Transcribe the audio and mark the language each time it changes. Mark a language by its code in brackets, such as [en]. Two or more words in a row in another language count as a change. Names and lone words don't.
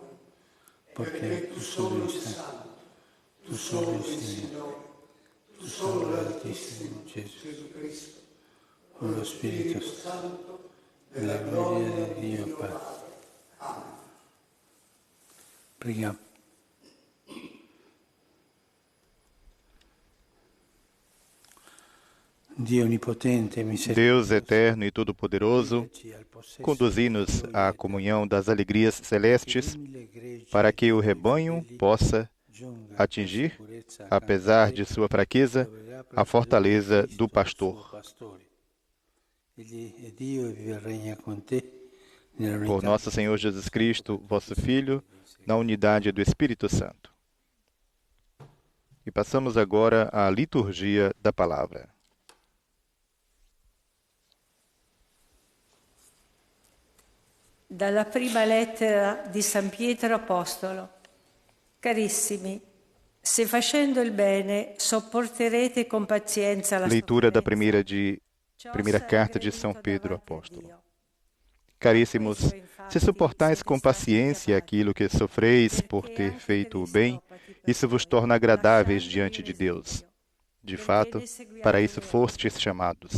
[it] Perché tu solo il Santo, tu solo il Signore, tu solo l'Altissimo Gesù Cristo, con lo Spirito Santo, nella gloria di Dio Padre. Amen. Preghiamo. [pt] Deus eterno e todo-poderoso, conduzi-nos à comunhão das alegrias celestes, para que o rebanho possa atingir, apesar de sua fraqueza, a fortaleza do pastor. Por nosso Senhor Jesus Cristo, vosso Filho, na unidade do Espírito Santo. E passamos agora à liturgia da palavra. [it] Dalla prima lettera di San Pietro Apostolo. Carissimi, se facendo il bene sopporterete com pazienza la [pt] Leitura da primeira carta de São Pedro Apóstolo. Caríssimos, se suportais com paciência aquilo que sofreis por ter feito o bem, isso vos torna agradáveis diante de Deus. De fato, para isso fostes chamados.